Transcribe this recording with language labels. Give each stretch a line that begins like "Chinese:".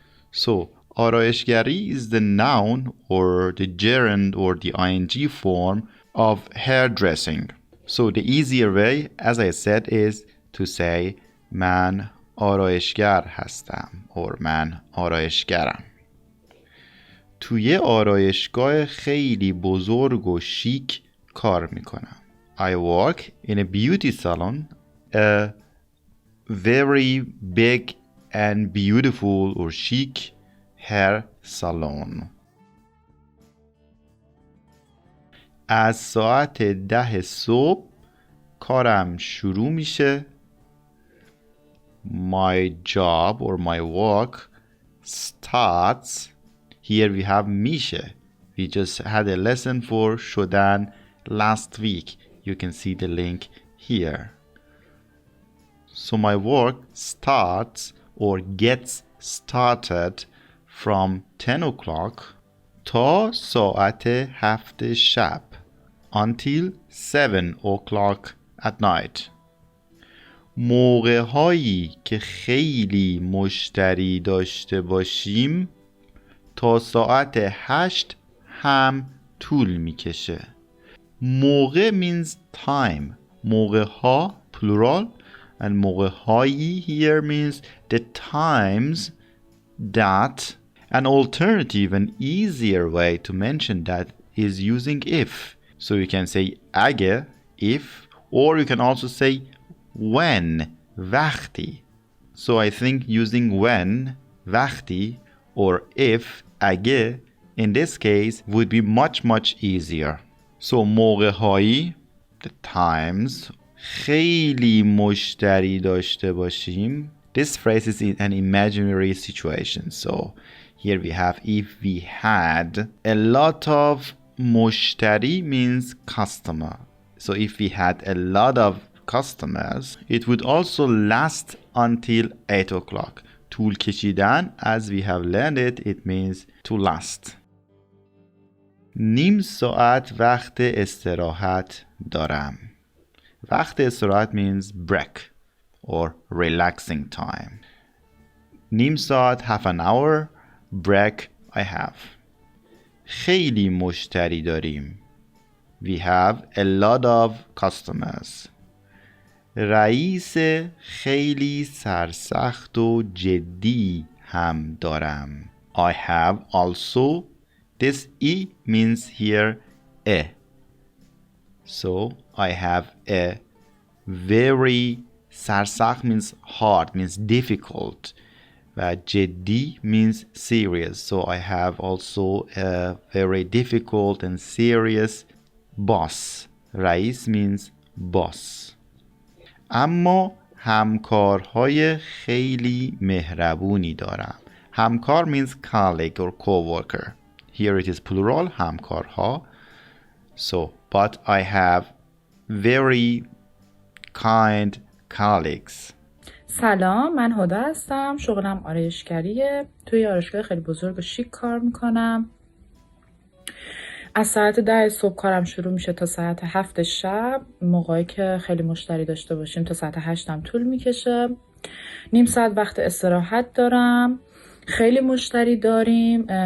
English: So آرایشگری is the noun or the gerund or the ing form of hairdressing. So the easier way, as I said, is to say
Persian: من آرایشگر هستم
English: or
Persian: من آرایشگرم. توی آرایشگاه خیلی بزرگ و شیک کار میکنم.
English: I work in a beauty salon, a very big and beautiful or chic hair salon.
Persian: از ساعت 10 صبح کارم شروع میشه.
English: My job or my work starts. Here we have میشه. We just had a lesson for شدن last week. You can see the link here. So my work starts or gets started from 10 o'clock
Persian: تا ساعت 7 شب
English: until 7 o'clock at night.
Persian: موقع هایی که خیلی مشتری داشته باشیم تا ساعت 8 هم طول میکشه.
English: موقع means time. موقع ها plural and موقع هایی here means the times that. An alternative and easier way to mention that is using if. So you can say اگه if, or you can also say when وقتی. So I think using when وقتی or if اگه in this case would be much easier. So موقع هایی the times
Persian: خیلی مشتری داشته باشیم.
English: This phrase is in an imaginary situation. So here we have if we had a lot of مشتری means customer. So if we had a lot of customers, it would also last until 8 o'clock. طول کشیدن, as we have learned it means to last.
Persian: نیم ساعت وقت استراحت دارم.
English: وقت استراحت means break or relaxing time. نیم ساعت, half an hour, break I have.
Persian: خیلی مشتری داریم.
English: We have a lot of customers.
Persian: رئیس خیلی سرسخت و جدی هم دارم.
English: I have also. This E means here a. So I have a very. سرسخت means hard, means difficult. و جدی means serious. So I have also a very difficult and serious boss. رئیس means boss.
Persian: اما همکارهای خیلی مهربونی دارم.
English: همکار means colleague or co-worker. Here it is plural, همکارها. So, but I have very kind colleagues.
Persian: سلام، من هدى هستم. شغلم آرایشگریه. توی آرایشگاه خیلی بزرگ و شیک کار میکنم. از ساعت 10 صبح کارم شروع میشه تا ساعت 7 شب. موقعی که خیلی مشتری داشته باشیم تا ساعت 8 هم طول میکشه. نیم ساعت وقت استراحت دارم. خیلی مشتری داریم.